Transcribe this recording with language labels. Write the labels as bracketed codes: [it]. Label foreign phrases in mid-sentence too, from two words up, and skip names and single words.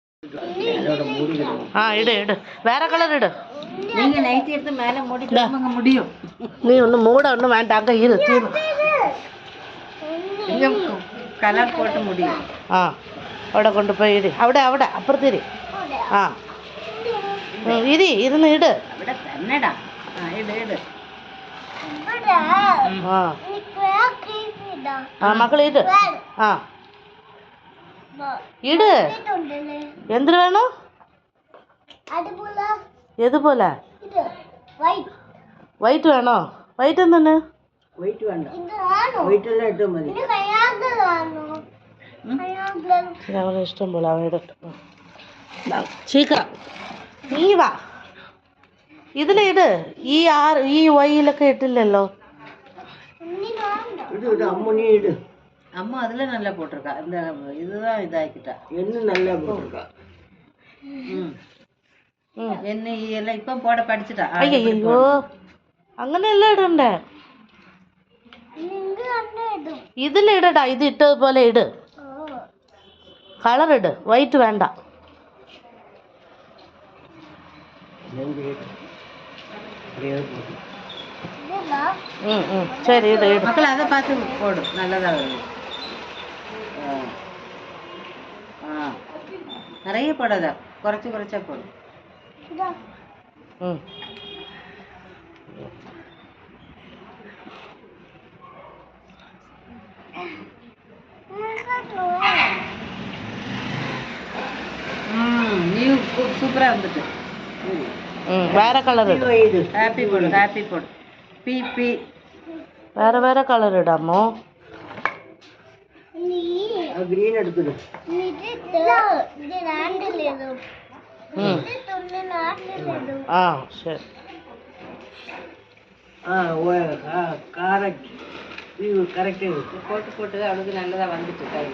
[ta] இடு இடு வேற கலர் இடு. நீங்க நைட்டி எடுத்து மேலே மூடிக்கலாமாங்க முடியும். நீ ஒன்றும் மூட ஒன்றும் வேண்டாங்க இரு தீரும். கலர் போட்டு முடியும். [ml] അവിടെ കൊണ്ടുപോയി ഇടി അവിടെ അവിടെ അപ്പുറത്തിരി. ഇരി ഇരുന്ന് ഇട്. അവിടെ തന്നെടാ. ഇട് ഇട്. മക്കളെ ഇട്. ഇട്. എന്തിനു വേണോ? ഏതുപോലെ? വൈറ്റ് വേണോ? വൈറ്റ് എന്താണ്? വൈറ്റ് വേണ്ട. വൈറ്റെല്ലാം ഇട്ടാൽ മതി. അവനെ ഇഷ്ടം പോലെ അവൻ ഇടട്ടെ. ചീക്കറ നീ വാ ഇതിലിട്. ഈ വൈയിലൊക്കെ ഇട്ടില്ലല്ലോ. [ta] அம்மா அதுல நல்லா போட்டிருக்கா. இந்த இதுதான் இதாக்கிட்டா. என்ன நல்லா போட்டிருக்கா. என்ன எல்லாம் இப்ப போட படிச்சுட்டா. [ml] അയ്യോ അങ്ങനെയല്ല ഇടണ്ടേ. ഇതിലിടടാ. ഇത് ഇട്ടതുപോലെ ഇട്. കളർ ഇട്. വൈറ്റ് വേണ്ട. [ta] சரி இடு இடு. மக்கள் அதை பார்த்து போடு. நல்லதா வருது. நிறைய போடாத. குறைச்சி குறைச்சா போடு. நீ சூப்பரா வந்துட்டு. வேற கலர் இடு. ஹாப்பி போடு. ஹாப்பி போடு. பி பி வேற வேற கலர் இடாமோ. [ml] ഗ്രീൻ എടുത്തിട്ട്. [ta] சரி. [ml] കറക്റ്റ് പോട്ട് പോട്ട് അവൾക്ക് നല്ലതാ വന്നിട്ട് കയ്യില.